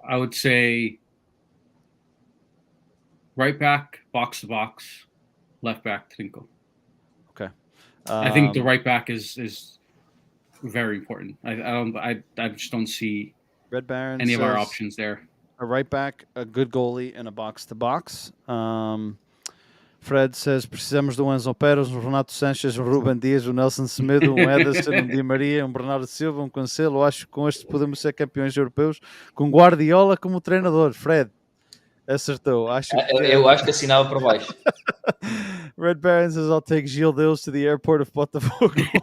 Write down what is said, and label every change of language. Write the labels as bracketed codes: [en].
[en] I would say right back, box to box, left back, trinco. Okay. I think the right back is very important. I just don't see Red Baron any of our says options there. a right back, a good goalie, and a box-to-box. Fred says, [pt] precisamos de um Enzo Pérez, um Renato Sanches, um Ruben Dias, um Nelson Semedo, um Ederson, um Di Maria, um Bernardo Silva, um Cancelo. Acho que com estes podemos ser campeões europeus com Guardiola como treinador. Fred, acertou. Eu acho que assinava para baixo. [en] Red Baron says, I'll take Gil Deus to the airport of Botafogo.